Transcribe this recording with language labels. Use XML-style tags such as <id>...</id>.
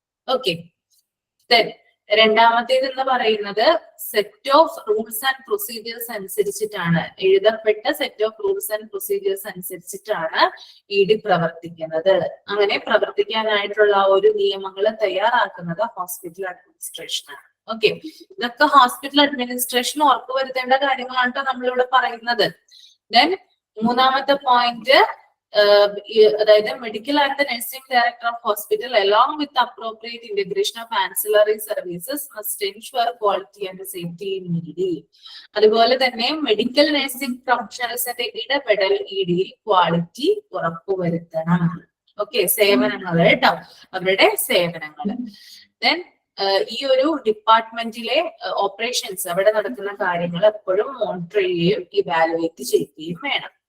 <ml>Okay, രണ്ടാമത്തേത് എന്ന് പറയുന്നത്</ml> <en>set of rules and procedures</en> <ml>അനുസരിച്ചിട്ടാണ്, എഴുതപ്പെട്ട set of rules and procedures അനുസരിച്ചിട്ടാണ് ED പ്രവർത്തിക്കുന്നത്. അങ്ങനെ പ്രവർത്തിക്കാനായിട്ടുള്ള ഒരു നിയമങ്ങൾ തയ്യാറാക്കുന്നത് ഹോസ്പിറ്റൽ അഡ്മിനിസ്ട്രേഷൻ ആണ്. ഓക്കെ, ഇതൊക്കെ ഹോസ്പിറ്റൽ അഡ്മിനിസ്ട്രേഷൻ ഉറപ്പുവരുത്തേണ്ട കാര്യങ്ങളാണ് നമ്മളിവിടെ പറയുന്നത്.</ml> <en>then</en> <ml>മൂന്നാമത്തെ പോയിന്റ്, അതായത്</ml> <en>Medical and nursing director of hospital along with appropriate integration of ancillary services must ensure quality and safety in ED.</en> <ml>അതുപോലെ തന്നെ മെഡിക്കൽ നഴ്സിംഗ് പ്രൊഫഷണൽസിന്റെ ഇടപെടൽ EDയിൽ ക്വാളിറ്റി ഉറപ്പുവരുത്തണം. ഓക്കെ, സേവനങ്ങൾ കേട്ടോ, അവരുടെ സേവനങ്ങൾ. ദെൻ ഈ ഒരു ഡിപ്പാർട്ട്മെന്റിലെ ഓപ്പറേഷൻസ്, അവിടെ നടക്കുന്ന കാര്യങ്ങൾ എപ്പോഴും മോണിറ്റർ ചെയ്യുകയും ഇവാലുവേറ്റ് ചെയ്യുകയും വേണം.</ml>